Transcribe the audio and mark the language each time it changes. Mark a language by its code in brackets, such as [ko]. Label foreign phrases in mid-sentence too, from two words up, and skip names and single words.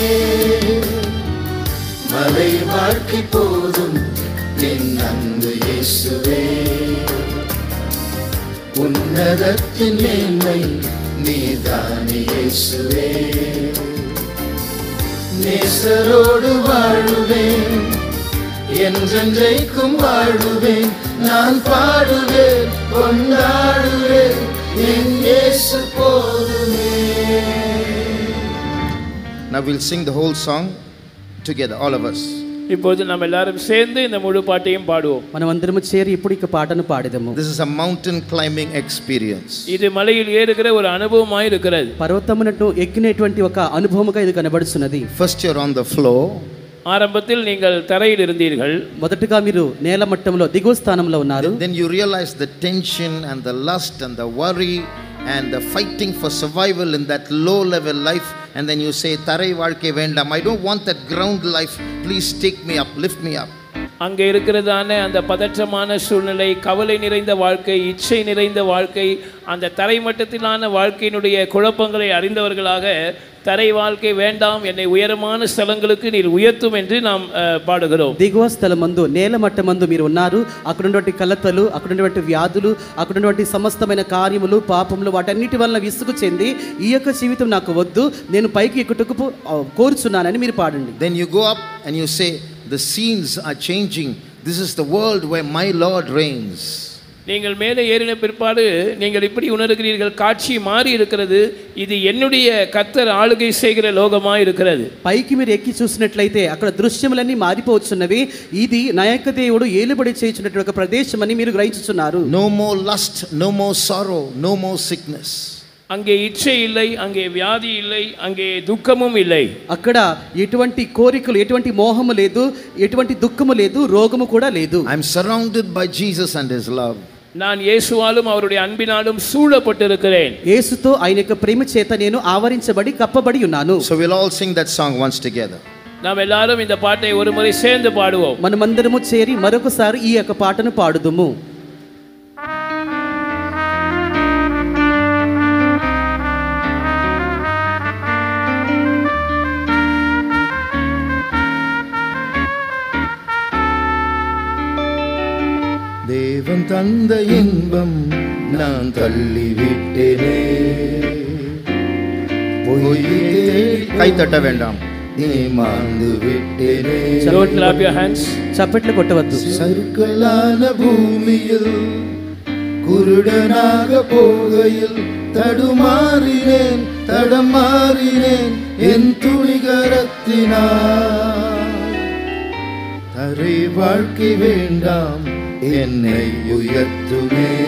[ta] மலை வாழ்க்கை போதும் என் அன்பு இயேசுவே, உன்னதத்தின் மேன்மை நீதானே இயேசுவே, நேசரோடு வாழுவேன் என்றென்றைக்கும் வாழுவேன், நான் பாடுவேன் கொண்டாடுவேன் என் இயேசு போதுமே. [en] Now we'll sing the whole song together, all of us. [ta] இப்போது நாம் எல்லாரும் சேர்ந்து இந்த முழு பாட்டையும் பாடுவோம். [te] మనమందరం చేరి ఇప్పుడు ఈ పాటను పాడదాము. [en] This is a mountain climbing experience. [ta] இது மலையில் ஏறுகிற ஒரு அனுபவமாய் இருக்கிறது. [te] పర్వతమునకు ఎక్కినటువంటి ఒక అనుభవముగా ఇది కనబడుచున్నది. [en] First you're on the floor. [ta] ஆரம்பத்தில் நீங்கள் தரையில் இருந்தீர்கள். [te] మొదటగా మీరు నేల మట్టంలో దిగువ స్థానంలో ఉన్నారు. [en] Then you realize the tension and the lust and the worry and the fighting for survival in that low level life, and then you say [ta] தரை வாழ்க்கை வேண்டாம், [en] I don't want that ground life, please take me up, lift me up. [ta] அங்கே இருக்கிறதான அந்த பதற்றமான சூழ்நிலை, கவலை நிறைந்த வாழ்க்கை, இச்சை நிறைந்த வாழ்க்கை, அந்த தரைமட்டத்திலான வாழ்க்கையினுடைய குழப்பங்களை அறிந்தவர்களாக தரை வாழ்க்கை வேண்டாம், என்னை உயரமான స్థలంகளுக்கு நீர் உயர்த்தும் என்று நாம் పాడుகிறோம். [te] దిగువ స్థలమందు నేల మట్టమందు మీరు ఉన్నారు. అక్కడ ఉన్నటువంటి కలతలు, అక్కడ ఉన్నటువంటి వ్యాధులు, అక్కడ ఉన్నటువంటి సమస్తమైన కార్యములు, పాపములు, వాటన్నిటి వలన విసుగు చెంది ఈ యొక్క జీవితం నాకు వద్దు, నేను పైకి ఎక్కుటకు కోరుచున్నానని మీరు పాడండి. [en] Then you go up and you say, the scenes are changing. This is the world where my Lord reigns. [ta] நீங்கள் மேலே ஏறின பிற்பாடு நீங்கள் இப்படி உணர்கிறீர்கள், காட்சி மாறி இருக்கிறது, இது என்னுடைய கர்த்தர் ஆளுகை செய்கிற லோகமாக இருக்கிறது. [te] పైకి మీరు ఎక్కి చూసినట్లయితే అక్కడ దృశ్యములన్నీ మారిపోవచ్చున్నవి. ఇది నా యొక్క దేవుడు ఏలుబడి చేయుచున్నటువంటి ఒక ప్రదేశం అని మీరు గ్రహించుచున్నారు. [en] No more lust, no more sorrow, no more sickness. [ta] அங்கே இச்சை இல்லை, அங்கே வியாதி இல்லை, அங்கே துக்கமும் இல்லை. [te] అక్కడ ఎటువంటి కోరికలు, ఎటువంటి మోహము లేదు, ఎటువంటి దుఃఖము లేదు, రోగము కూడా లేదు. [en] I am surrounded by Jesus and his love. [ta] நான் இயேசுவாலும் அவருடைய அன்பினாலும் சூழப்பட்டிருக்கிறேன். [te] యేసుతో ఆయన యొక్క ప్రేమ చేత నేను ఆవరించబడి కప్పబడి ఉన్నాను. [en] So we'll all sing that song once together. [ta] நாம் எல்லாரும் இந்த பாட்டை ஒரு முறை சேர்ந்து பாடுவோம். [te] మనమందరము చేరి మరొకసారి ఈ యొక్క పాటను పాడుదుము. [ta] தேவன் தந்த இன்பம் நான் தள்ளி விட்டேனே, கை தட்ட வேண்டாம், ஏமாந்து விட்டேனே. [en] Don't clap your hands. [te] చప్పట్లు కొట్టవద్దు. [ta] சறுக்கலான பூமியில் குருடனாக போகையில் தடுமாறினேன், தடமாறினேன் என் துணிகரத்தினால். தரை வாழ்க்கை வேண்டாம், என்னை உயர்த்துமே.